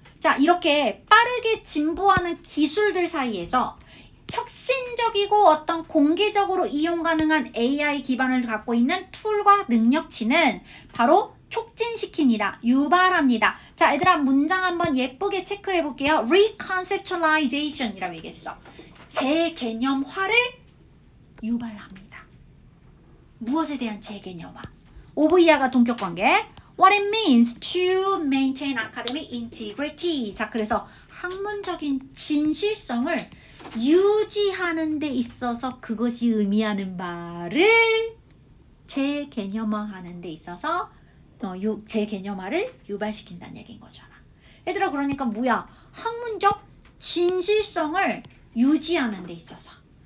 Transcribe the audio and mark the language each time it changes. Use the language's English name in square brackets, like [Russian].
[Korean] 자, 이렇게 빠르게 진보하는 기술들 사이에서 혁신적이고 어떤 공개적으로 이용 가능한 AI 기반을 갖고 있는 툴과 능력치는 바로 촉진시킵니다. 유발합니다. 자, 얘들아, 문장 한번 예쁘게 체크를 해볼게요. Reconceptualization이라고 얘기했어. 재개념화를 유발합니다. 무엇에 대한 재개념화? 오브이아가 동격관계. [English] What it means to maintain academic integrity. [Korean] 자, 그래서 학문적인 진실성을 유지하는 데 있어서 그것이 의미하는 바를 재개념화하는 데 있어서 재개념화를 유발시킨다는 얘기인 거잖아. 얘들아, 그러니까 뭐야? 학문적 진실성을 유지하는 데 있어서.